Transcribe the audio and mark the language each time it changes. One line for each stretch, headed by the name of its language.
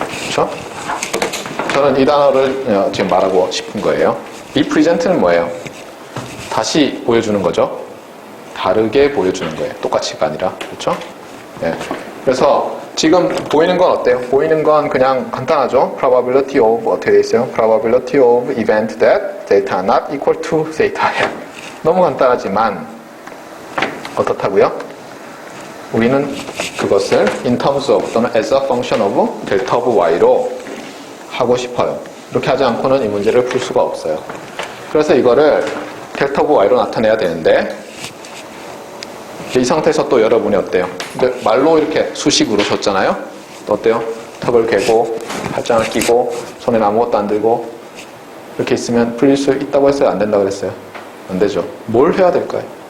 Korean: 그렇죠? 저는 이 단어를 지금 말하고 싶은 거예요. represent는 뭐예요? 다시 보여주는 거죠. 다르게 보여주는 거예요. 똑같이가 아니라. 그렇죠? 네. 그래서 지금 보이는 건 어때요? 보이는 건 그냥 간단하죠. probability of 어떻게 돼 있어요?
English: probability of event that theta not equal to theta예요.
Korean: 너무 간단하지만 어떻다고요? 우리는 그것을
English: in terms of
Korean: 또는
English: as a function of delta of y
Korean: 로 하고 싶어요. 이렇게 하지 않고는 이 문제를 풀 수가 없어요. 그래서 이거를 델타 오브 y로 나타내야 되는데 이 상태에서 또 여러분이 어때요? 근데 말로 이렇게 수식으로 줬잖아요? 또 어때요? 턱을 괴고, 팔짱을 끼고, 손에 아무것도 안 들고, 이렇게 있으면 풀릴 수 있다고 했어요? 안 된다고 그랬어요? 안 되죠. 뭘 해야 될까요?